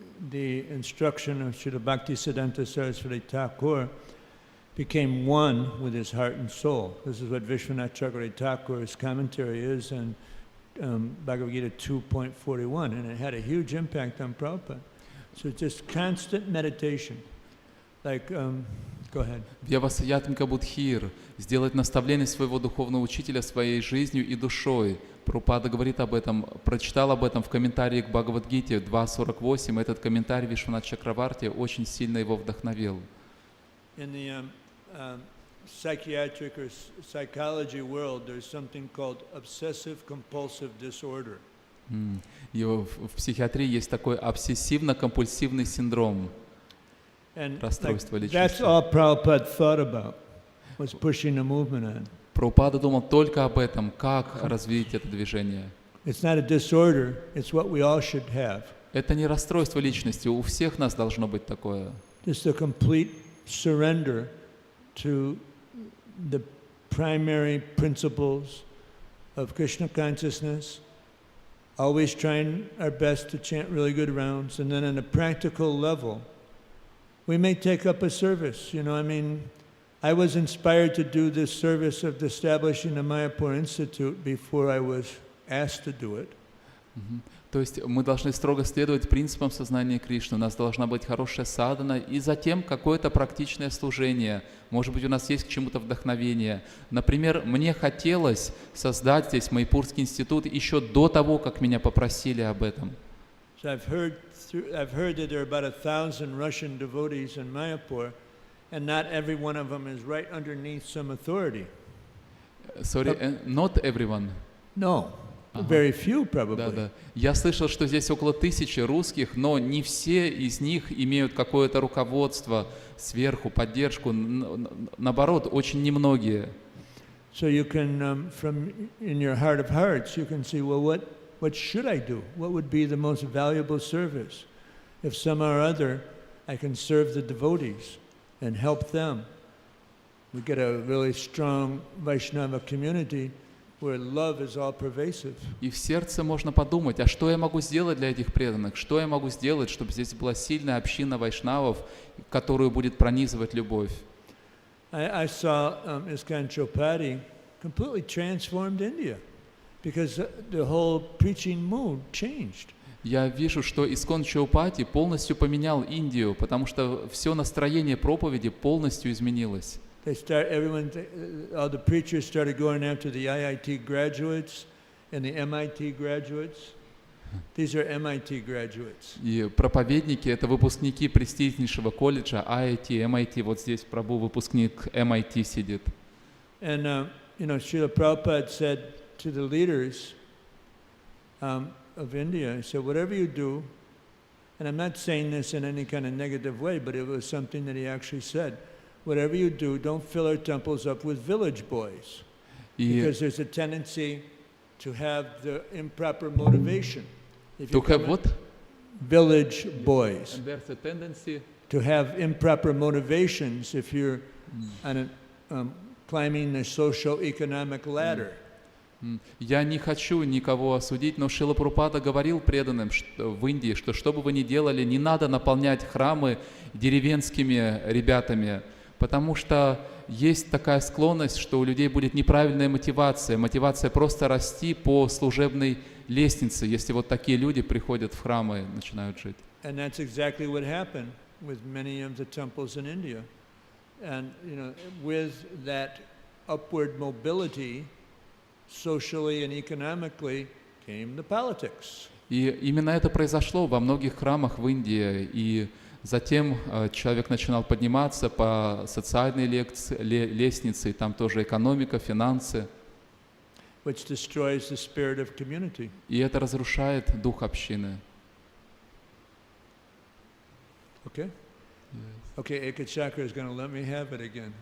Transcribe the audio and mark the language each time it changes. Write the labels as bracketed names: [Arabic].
[English] The instruction of Srila Bhaktisiddhanta Saraswati Thakur became one with his heart and soul. This is what Vishwanath Chakravarti Thakur's commentary is in Bhagavad Gita 2.41, and it had a huge impact on Prabhupada. So it's just constant meditation. Like, go ahead. [Russian] Вьявасаятмика Будхир, сделать наставление своего духовного учителя своей жизнью и душой. Прабхупада говорит об этом, прочитал об этом в комментарии к Бхагавад-гите 2.48. Этот комментарий Вишванат Чакраварти очень сильно его вдохновил. [English] In the psychiatric or psychology world, there's something called obsessive-compulsive disorder. [Russian] И в психиатрии есть такой обсессивно-компульсивный синдром, расстройство [English] That's [Russian] личности. [English] all Prabhupada thought about, was pushing the movement on. [Russian] Прабхупада думал только об этом, как развить это движение. [English] It's not a disorder, it's what we all should have. [Russian] Это не расстройство личности, у всех нас должно быть такое. [English] Just a complete surrender to the primary principles of Krishna consciousness, always trying our best to chant really good rounds, and then on a practical level, we may take up a service. I was inspired to do this service of establishing the Mayapur Institute before I was asked to do it. [Russian] То есть мы должны строго следовать принципам сознания Кришны. У нас должна быть хорошая садхана и затем какое-то практичное служение. Может быть, у нас есть к чему-то вдохновение. Например, мне хотелось создать здесь Майяпурский институт еще до того, как меня попросили об этом. [English] So I've heard that there are about 1,000 Russian devotees in Mayapur, and not every one of them is right underneath some authority. Sorry, not everyone. No. Very few, probably. [Russian] Да. Я слышал, что здесь около 1000 русских, но не все из них имеют какое-то руководство сверху, поддержку. Наоборот, очень немногие. [English] So you can, from in your heart of hearts, you can see, well, what should I do? What would be the most valuable service? If somehow or other I can serve the devotees and help them, we get a really strong Vaishnava community where love is all pervasive. [Russian] И в сердце можно подумать, а что я могу сделать для этих преданных? Что я могу сделать, чтобы здесь была сильная община вайшнавов, которую будет пронизывать любовь? [English] I saw ISKCON Chopati completely transformed India because the whole preaching mood changed. [Russian] Я вижу, что ISKCON Chopati полностью поменял Индию, потому что все настроение проповеди полностью изменилось. [English] All the preachers started going after the IIT graduates and the MIT graduates. These are MIT graduates. [Russian] И проповедники — это выпускники престижнейшего колледжа IIT, MIT. Вот здесь Прабhu выпускник MIT сидит. [English] And Srila Prabhupada said to the leaders of India, he said, whatever you do, and I'm not saying this in any kind of negative way, but it was something that he actually said. Whatever you do, don't fill our temples up with village boys, because there's a tendency to have the improper motivation. To have what? Village boys. And there's a tendency to have improper motivations if you're climbing the socio-economic ladder. [Russian] Я не хочу никого осудить, но Шрила Прабхупада говорил преданным в Индии, что бы вы ни делали, не надо наполнять храмы деревенскими ребятами, потому что есть такая склонность, что у людей будет неправильная мотивация просто расти по служебной лестнице, если вот такие люди приходят в храмы и начинают жить. [English] And that's exactly what happened with many of the temples in India. And with that upward mobility, socially and economically, came the politics. [Russian] И именно это произошло во многих храмах в Индии, и затем человек начинал подниматься по социальной лестнице, и там тоже экономика, финансы. [English] Which destroys the spirit of community. [Russian] И это разрушает дух общины. [English] Okay? Yes. Okay, Ekachakra is going to let me have it again.